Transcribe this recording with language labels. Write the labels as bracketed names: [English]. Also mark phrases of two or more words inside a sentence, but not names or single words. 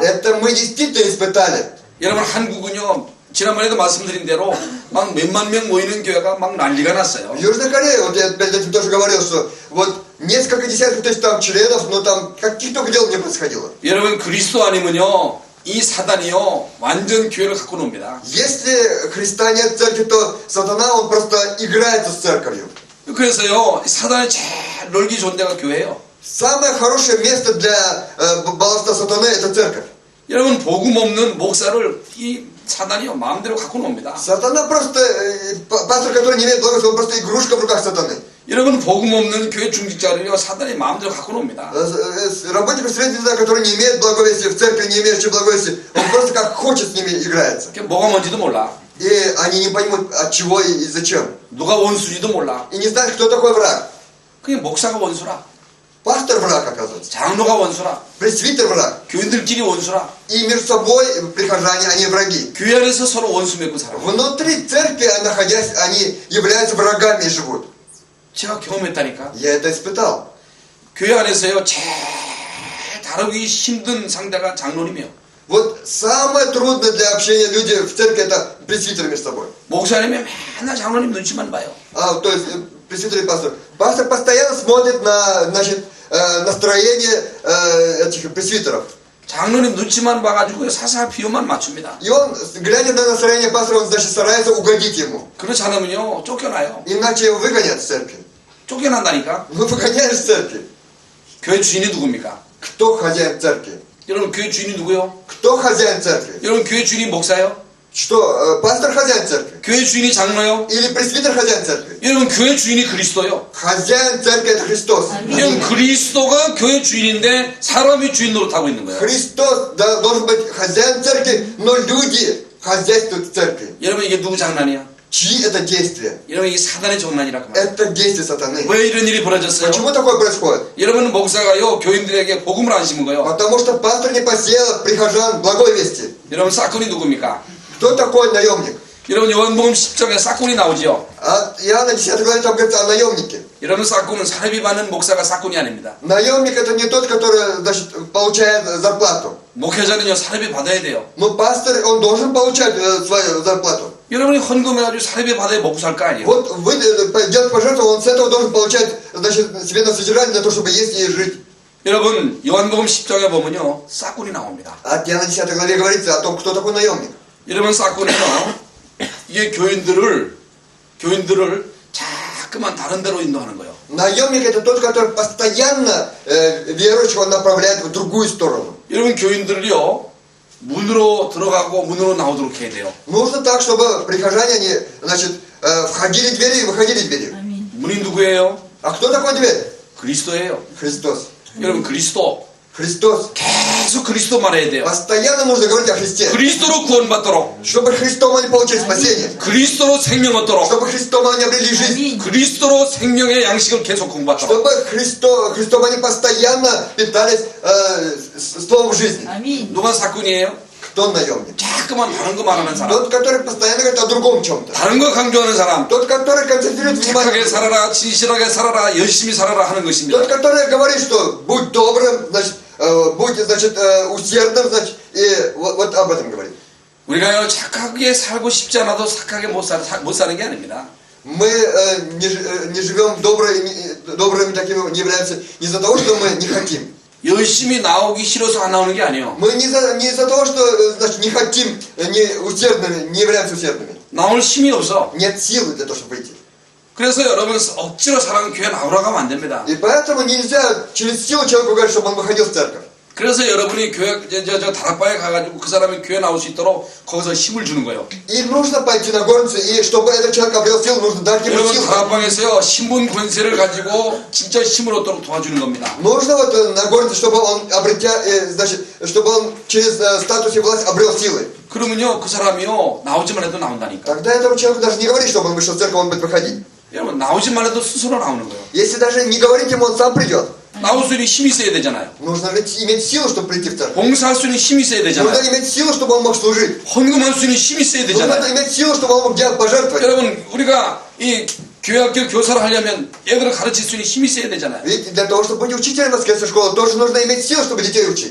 [Russian] Это мы действительно испытали. [Korean] 여러분 한국은요 지난번에도 말씀드린 대로 막 몇만 명 모이는 교회가 막 난리가 났어요. [Russian] В Южной Корее, вот я перед этим тоже говорил, что вот несколько десятков тысяч там членов, но там каких только дел не происходило. [Korean] 여러분 그리스도 아니면요 이 사단이요 완전 교회를 갖고 놉니다. [Russian] Если Христа нет в церкви, то сатана, он просто играется с церковью. [Korean] 그래서요 사단이 제일 놀기 좋은 데가 교회예요. [Russian] Самое хорошее место для балласта сатаны – это церковь. [Korean] 여러분 복음 없는 목사를 이 사단이요 마음대로 갖고 놉니다. [Russian] Сатана просто, пастор, который не имеет благословения, он просто игрушка в руках сатаны. [Korean] 여러분 복음 없는 교회 중직자를요 사단이 마음대로 갖고 놉니다. [Russian] Работник представителя, который не имеет благовестия, в церкви не имеющий благовестия, он просто как хочет с ними играется. [Korean] 그게 뭐가 뭔지도 몰라. [Russian] И они не поймут, от чего и зачем. [Korean] 누가 원수인지도 몰라. [Russian] И не знают, кто такой враг. [Korean] 그게 목사가 원수라. [Russian] Пастор враг, оказывается. [Korean] 장로가 원수라. [Russian] Пресвитер враг. [Korean] 교인들끼리 원수라. [Russian] И между собой прихожане, они враги. [Korean] 교회 안에서 서로 원수 맺고 살아. [Russian] Внутри церкви, находясь, они являются врагами и живут. [Korean] 제가 경험했다니까. [Russian] Я это испытал. [Korean] 교회 안에서요 제일 다루기 힘든 상대가 장로님이에요. [Russian] Вот самое трудное для общения люди в церкви – это пресвитеры между собой. [Korean] 목사님이 맨날 장로님 눈치만 봐요. [Russian] То есть пресвитер и пастор. Пастор постоянно смотрит на, значит, настроение этих пресвитеров. [Korean] 장로님 눈치만 봐가지고 사사 비유만 맞춥니다. [Russian] И он, глядя на настроение пастора, он, значит, старается угодить ему. [Korean] 그렇지 않으면요 쫓겨나요. [Russian] Иначе его выгонят из церкви. [Korean] 쫓겨난다니까. [Russian] Ну, выгоняют из церкви. [Korean] 교회 주인이 누굽니까? [Russian] Кто хозяин церкви? [Korean] 여러분 교회 주인이 누구요? [Russian] Кто хозяин церкви? [Korean] 여러분 교회 주인이 목사요? [Russian] Что, пастор хозяин церкви? [Korean] 교회 주인이 장로요? [Russian] Или пресвитер хозяин церкви? [Korean] 여러분 교회 주인이 그리스도요. [Russian] Хозяин церкви – это Христос. [Korean] 여러분 그리스도가 교회 주인인데 사람이 주인 노릇하고 있는 거예요. [Russian] Христос должен быть хозяин церкви, но люди хозяйствуют в церкви. [Korean] 여러분 이게 누구 장난이야? [Russian] Чьи это действия? [Korean] 여러분 이게 사단의 장난이라고 말이에요. [Russian] Это действие сатаны. [Korean] 왜 이런 일이 벌어졌어요? [Russian] Почему такое происходит? [Korean] 여러분 목사가요 교인들에게 복음을 안 심은 거요. [Russian] Потому что пастор не посеял прихожан благой вести. [Korean] 여러분 사건이 누굽니까? [Russian] Кто такой наемник? [Korean] 여러분 요한복음 10장에 사건이 나오죠. [Russian] А Иоанна 10 главе там говорится о наемнике. [Korean] 여러분 사건은 사례비 받는 목사가 사건이 아닙니다. [Russian] Наемник это не тот, который, значит, получает зарплату. [Korean] 목회자는요 사례비 받아야 돼요. [Russian] Но пастор, он должен получать свою зарплату. [Korean] 여러분이 헌금해가지고 사례비 받아야 먹고 살 거 아니에요. [Russian] Вот вы делаете пожертвование, он с этого должен получать, значит, себе на содержание для того, чтобы есть и жить. [Korean] 여러분 요한복음 10장에 보면요 사건이 나옵니다. [Russian] А Иоанна 10 главе говорится о том, кто такой наемник. [Korean] 여러분 사건은요 이게 교인들을 자꾸만 다른 데로 인도하는 거예요. [Russian] Наемник это тот, который постоянно верующего направляет в другую сторону. [Korean] 여러분 교인들이요 문으로 들어가고 문으로 나오도록 해야 돼요. [Russian] Нужно так, чтобы прихожане, они, значит, входили в двери и выходили в двери. [Korean] 문이 누구예요? [Russian] А кто такой дверь? [Korean] 그리스도예요. [Russian] Христос. [Korean] 여러분 그리스도 [Russian] Христос. [Korean] 계속 그리스도 말해야 돼요. [Russian] Постоянно нужно говорить о Христе. [Korean] 그리스도로 구원받도록, [Russian] Чтобы Христом они получили спасение. [Korean] 그리스도로 생명 얻도록, [Russian] Чтобы Христом они обрели жизнь. [Korean] 그리스도로 생명의 양식을 계속 공부하도록. [Russian] Чтобы Христом они постоянно питались словом жизни. [Korean] 누가 사건이에요? [Russian] Кто наемник? [Korean] 자꾸만 다른 거 말하는 사람, [Russian] Тот, который постоянно говорит о другом чем-то. [Korean] 다른 거 강조하는 사람, [Russian] Тот, который концентрирует [Korean] 착하게 [Russian] внимание. [Korean] 살아라, 진실하게 살아라, 열심히 살아라 하는 것입니다. [Russian] Тот, который говорит, что будь добрым, значит, будь, значит, усердным, значит, и вот об этом говорит. [Korean] 우리가요 착하게 살고 싶지 않아도 착하게 못 사는 게 아닙니다. [Russian] Мы не живем добро, добрыми такими не являемся не из-за того, что мы не хотим. [Korean] 열심히 나오기 싫어서 안 나오는 게 아니에요. [Russian] Мы не из-за того, что значит, не хотим, не являемся усердными. [Korean] 나올 힘이 없어. [Russian] Нет силы для того, чтобы выйти. [Korean] 그래서 여러분 억지로 사람 교회 나오라고 하면 안 됩니다. [Russian] И поэтому нельзя через силу человеку говорить, чтобы он выходил в церковь. [Korean] 그래서 여러분이 교회 저 다락방에 가가지고 그 사람이 교회 나올 수 있도록 거기서 힘을 주는 거예요. [Russian] И нужно пойти на горницу, и чтобы этот человек обрел силу, нужно дать ему [Korean] 여러분 [Russian] силу. [Korean] 다락방에서요 신분 권세를 가지고 진짜 힘을 얻도록 도와주는 겁니다. [Russian] Нужно вот на горницу, чтобы он значит, чтобы он через статус и власть обрел силы. [Korean] 그러면요 그 사람이요 나오지만 해도 나온다니까. [Russian] Тогда этому человеку даже не говорить, чтобы он вышел в церковь, он будет выходить. [Korean] 여러분 나오지만 해도 스스로 나오는 거예요. [Russian] Если даже не говорить ему, он сам придет. [Korean] 나올 수 있는 힘이 있어야 되잖아요. [Russian] Нужно иметь силу, чтобы прийти в церковь. [Korean] 봉사할 수 있는 힘이 있어야 [Russian] Нужно [Korean] 되잖아요. [Russian] иметь силу, чтобы он мог служить. [Korean] 헌금할 수 있는 힘이 있어야 [Russian] Нужно [Korean] 되잖아요. [Russian] иметь силу, чтобы он мог делать пожертвовать. [Korean] 여러분 우리가 이 교회학교 교사를 하려면 애들을 가르칠 수 있는 힘이 있어야 되잖아요. [Russian] Ведь для того, чтобы быть учителем воскресной школы, тоже нужно иметь силу, чтобы детей учить.